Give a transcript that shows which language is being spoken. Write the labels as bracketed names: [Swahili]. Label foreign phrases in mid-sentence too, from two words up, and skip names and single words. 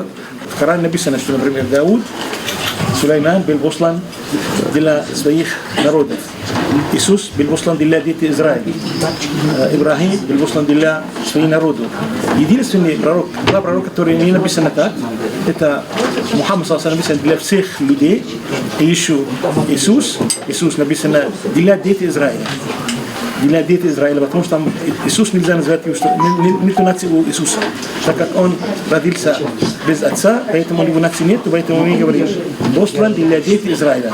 [Russian] В Коране написано, что, например, Дауд, Сулейман был послан для своих народов. Иисус был послан для детей Израиля. Ибрахим был послан для своих народов. Единственный пророк, два пророка, которые не написаны так, это Мухаммад [Arabic] صلى الله عليه وسلم [Russian] для всех людей, и еще Иисус написано для детей Израиля. Для детей Израиля, потому что там Иисус нельзя назвать его, что нету нации у Иисуса, так как он родился без отца, поэтому у него нации нет, поэтому мы говорим, послан для детей Израиля.